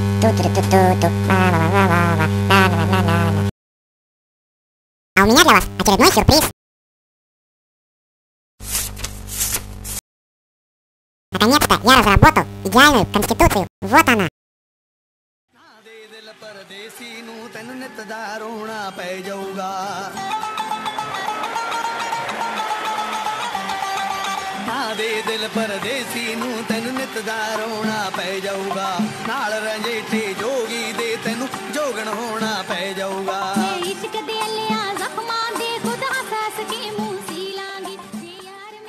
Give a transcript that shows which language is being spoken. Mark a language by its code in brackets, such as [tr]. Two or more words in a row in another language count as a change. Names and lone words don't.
[ru] А у меня для вас очередной сюрприз. Наконец-то я разработал идеальную конституцию. Вот она. [pa] ਦੇ ਦਿਲ ਪਰਦੇਸੀ ਨੂੰ ਤੈਨੂੰ ਨਿਤ ਦਾ ਰੋਣਾ ਪੈ ਜਾਊਗਾ ਨਾਲ ਰੰਜੀਠੇ ਜੋਗੀ ਦੇ ਤੈਨੂੰ ਜੋਗਣ ਹੋਣਾ ਪੈ ਜਾਊਗਾ ਇਸ਼ਕ ਦੇ ਲਿਆ ਜ਼ਖਮਾਂ ਦੇ ਖੁਦ ਹੱਸ ਕੇ ਮੂੰਹ ਸੀ ਲਾਂਗੀ ਯਾਰ ਮੇਰਾ